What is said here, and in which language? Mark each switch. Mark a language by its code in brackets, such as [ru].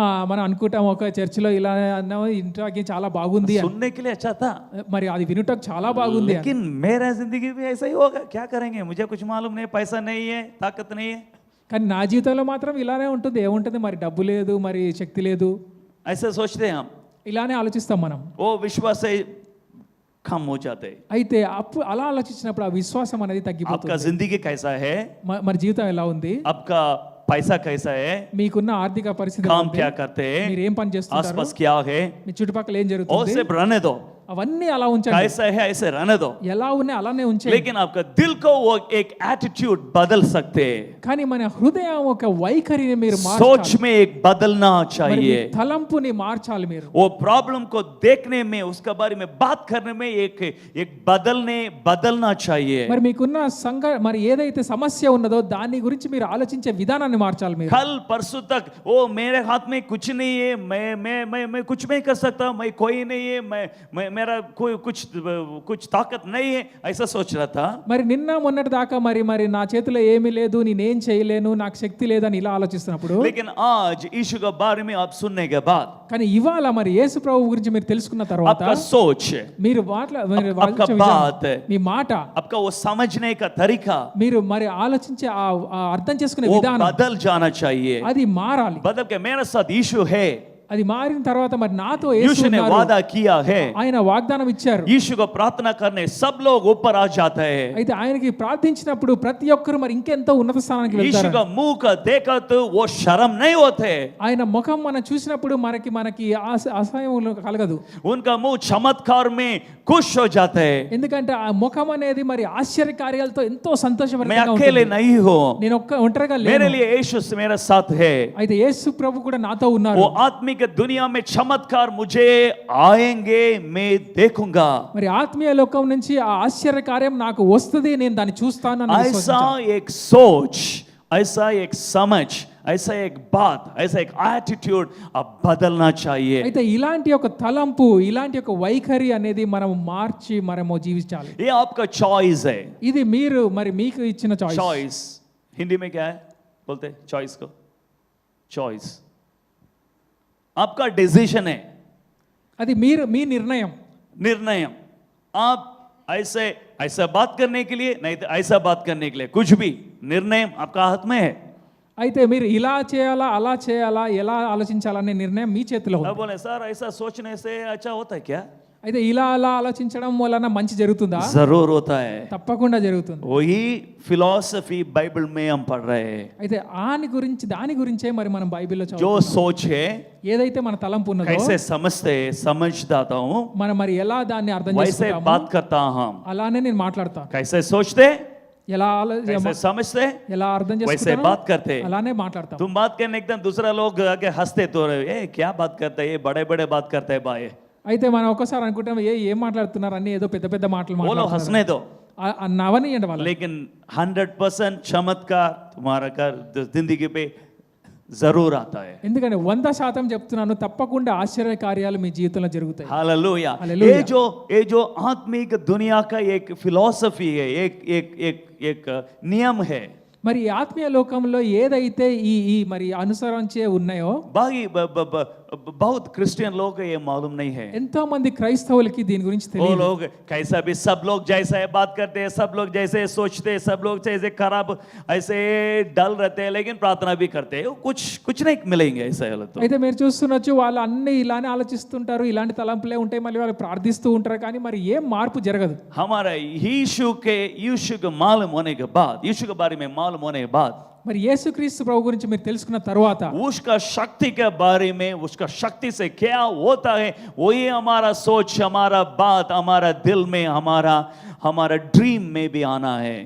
[te] మనం అనుకుంటాం ఒక చర్చిలో ఇలా అన్నాము, ఇంటికి చాలా బాగుంది అని. [hi] सुनने के लिए अच्छा था, [te] మరి అది వినుటకు చాలా బాగుంది అని. [hi] लेकिन मेरा जिंदगी भी ऐसा ही होगा, क्या करेंगे, मुझे कुछ मालूम नहीं, पैसा नहीं है, ताकत नहीं है, [te] కానీ నా జీవితంలో మాత్రం ఇలానే ఉంటుంది. ఏముంటుంది, మరి డబ్బు లేదు, మరి శక్తి లేదు, [hi] ऐसा सोचते हैं हम, [te] ఇలానే ఆలోచిస్తాం మనం. [hi] वो विश्वास से कम हो जाते हैं। [te] అయితే అప్పుడు అలా ఆలోచించినప్పుడు ఆ విశ్వాసం అనేది [hi] आपका [te] తగ్గిపోతుంది. [hi] जिंदगी कैसा है, [te] మరి జీవితం ఎలా ఉంది, [hi] आपका पैसा कैसा है, [te] మీకున్న ఆర్థిక పరిస్థితి ఎలా [hi] काम [te] ఉంది? [hi] क्या करते हैं, [te] మీరు ఏం పని చేస్తుంటారు, [hi] आसपास क्या है, [te] మీ చుట్టుపక్కల ఏం [hi] और [te] జరుగుతుంది, [hi] सिर्फ रहने दो, [te] అవన్నీ అలా ఉంచండి. [hi] कैसा है ऐसे रहने दो, [te] ఎలా ఉన్నాయి అలానే ఉంచండి. [hi] लेकिन आपका दिल को वो एक एटीट्यूड बदल सकते हैं, [te] కానీ మన హృదయం ఒక వైఖరిని మీరు [hi] सोच [te] మార్చాలి. [hi] में एक बदलना [te] మరి మీ [hi] चाहिए, [te] తలంపుని మార్చాలి మీరు. [hi] वो प्रॉब्लम को देखने में, उसके बारे में बात करने में एक बदलना चाहिए। [te] మరి మీకున్న మరి ఏదైతే సమస్య ఉన్నదో దాని గురించి మీరు ఆలోచించే విధానాన్ని మార్చాలి మీరు. [hi] कल परसों तक वो मेरे हाथ में कुछ नहीं है, मैं कुछ नहीं कर सकता, मैं कोई नहीं है, मैं मेरा कोई कुछ ताकत नहीं है, ऐसा सोच रहा था। [te] మరి నిన్న మొన్నటి దాకా మరి నా చేతిలో ఏమీ లేదు, నేనేం చేయలేను, నాకు శక్తి లేదని ఇలా ఆలోచిస్తున్నప్పుడు, [hi] लेकिन आज यीशु के बारे में आप सुनने के बाद [te] కానీ ఇవాళ మరి యేసు ప్రభు గురించి మీరు తెలుసుకున్న తర్వాత [hi] आपका सोच, [te] మీరు [hi] आपका बात, [te] మీ మాట, [hi] आपका वो समझने का तरीका, [te] మీరు మరి ఆలోచించే ఆ అర్థం చేసుకునే [hi] वो [te] విధానం [hi] बदल जाना चाहिए। [te] అది మారాలి. [hi] बदल के मेरे साथ यीशु है, [te] అది మారిన తర్వాత మరి నాతో యేసు [hi] यीशु ने [te] ఉన్నారు. [hi] वादा किया है, [te] ఆయన వాగ్దానం ఇచ్చారు. [hi] यीशु को प्रार्थना करने सब लोग ऊपर आ जाते हैं, [te] అయితే ఆయనకి ప్రార్థించినప్పుడు ప్రతి ఒక్కరు మరి ఇంకెంతో ఉన్నత స్థానానికి [hi] यीशु [te] వెళ్తారు. [hi] का मुंह का देखा तो वो शर्म नहीं होते, [te] ఆయన ముఖం మనం చూసినప్పుడు మనకి అసహ్యం కలగదు. [hi] उनका मुंह चमत्कार में खुश हो जाते हैं। [te] ఎందుకంటే ఆ ముఖం అనేది మరి ఆశ్చర్య కార్యాలతో ఎంతో [hi] मैं [te] సంతోషభరితంగా [hi] अकेले [te] ఉంటుంది. [hi] नहीं हूँ, [te] నేను ఒంటరిగా [hi] मेरे [te] లేను. [hi] लिए यीशु मेरे साथ है। [te] అయితే యేసు ప్రభు కూడా నాతో ఉన్నారు. [hi] वो आत्मिक दुनिया में चमत्कार मुझे आएंगे, मैं देखूंगा। [te] మరి ఆత్మీయ లోకం నుంచి ఆ ఆశ్చర్య కార్యం నాకు వస్తుంది, నేను దాన్ని చూస్తాను అని [hi] ऐसा [te] విశ్వసించాను. [hi] एक सोच, ऐसा एक समझ, ऐसा एक बात, ऐसा एक एटीट्यूड अब बदलना चाहिए। [te] అయితే ఇలాంటి ఒక తలంపు, ఇలాంటి ఒక వైఖరి అనేది మనం మార్చి మనము జీవించాలి. [hi] ये आपका चॉइस है। [te] ఇది మీరు మరి మీకు ఇచ్చిన చాయిస్. [hi] चॉइस हिंदी में क्या है बोलते, चॉइस को चॉइस आपका डिसीजन है, [te] అది మీ నిర్ణయం. [hi] निर्णय। आप ऐसे ऐसा बात करने के लिए, नहीं तो ऐसा बात करने के लिए, कुछ भी निर्णय आपका हाथ में है। [te] అయితే మీరు ఇలా చేయాలా అలా చేయాలా ఎలా ఆలోచించాలనే నిర్ణయం మీ చేతిలో [hi] अब [te] ఉంది. [hi] बोले सर ऐसा सोचने से अच्छा होता है क्या? [te] అయితే ఇలా అలా ఆలోచించడం వలన మంచి జరుగుతుందా? [hi] जरूर होता है। [te] తప్పకుండా జరుగుతుంది. [hi] वही फिलॉसफी बाइबल में हम पढ़ रहे हैं। [te] అయితే దాని గురించే మరి మనం బైబిల్లో [hi] जो [te] చదువుతున్నాం. [hi] सोच है, [te] ఏదైతే మన తలంపు ఉన్నదో [hi] कैसे समझते समझदाता हूँ, [te] మనం మరి ఎలా దాన్ని అర్థం [hi] वैसे [te] చేసుకుంటామో [hi] बात करता हूँ। [te] అలానే నేను మాట్లాడతాను. [hi] कैसे सोचते, [te] ఎలా [hi] कैसे समझते, [te] ఎలా అర్థం [hi] वैसे [te] చేసుకుంటామో [hi] बात करते। [te] అలానే మాట్లాడతాం. [hi] तुम बात करने एकदम दूसरा लोग आके हंसते तो ये क्या बात करता है, ये बड़े बड़े बात करता है भाई, [te] అయితే మనం ఒక్కసారి అనుకుంటాం ఏం మాట్లాడుతున్నారు అన్ని ఏదో పెద్ద పెద్ద మాటలు [hi] वो लोग [te] మాట్లాడుతున్నారు. [hi] हंसने दो, [te] నవనీయండి వాళ్ళు. [hi] लेकिन 100% चमत्कार तुम्हारा कर जिंदगी पे जरूर आता है। [te] ఎందుకంటే 100% చెప్తున్నాను, తప్పకుండా ఆశ్చర్య కార్యాలు మీ జీవితంలో జరుగుతాయి. [hi] हालेलुया। हालेलुया। ये जो आत्मिक दुनिया का एक फिलॉसफी है, एक नियम है, [te] మరి ఈ ఆత్మీయ లోకంలో ఏదైతే ఈ మరి అనుసరించే ఉన్నాయో [hi] बाकी बहुत क्रिश्चियन लोग को ये मालूम नहीं है। [te] ఎంతో మంది క్రైస్తవులకి దీని గురించి [hi] वो [te] తెలియదు. [hi] लोग कैसा भी, सब लोग जैसा है बात करते हैं, सब लोग जैसे सोचते हैं, सब लोग जैसे खराब ऐसे डल रहते हैं, लेकिन प्रार्थना भी करते हैं, कुछ नहीं मिलेंगे ऐसा है तो। [te] అయితే మీరు చూస్తున్నచ్చు వాళ్ళు అన్ని ఇలానే ఆలోచిస్తుంటారు, ఇలాంటి తలంపులే ఉంటాయి, మళ్ళీ వాళ్ళు ప్రార్థిస్తూ ఉంటారు, కానీ మరి ఏం మార్పు జరగదు. [hi] हमारा यीशु के मालूम होने के बाद, यीशु के बारे में मालूम होने के बाद [te] మరి యేసుక్రీస్తు ప్రభు గురించి మీరు తెలుసుకున్న తర్వాత [hi] उसका शक्ति के बारे में, उसका शक्ति से क्या होता है, वही हमारा सोच, हमारा बात, हमारा दिल में, हमारा ड्रीम में भी आना है.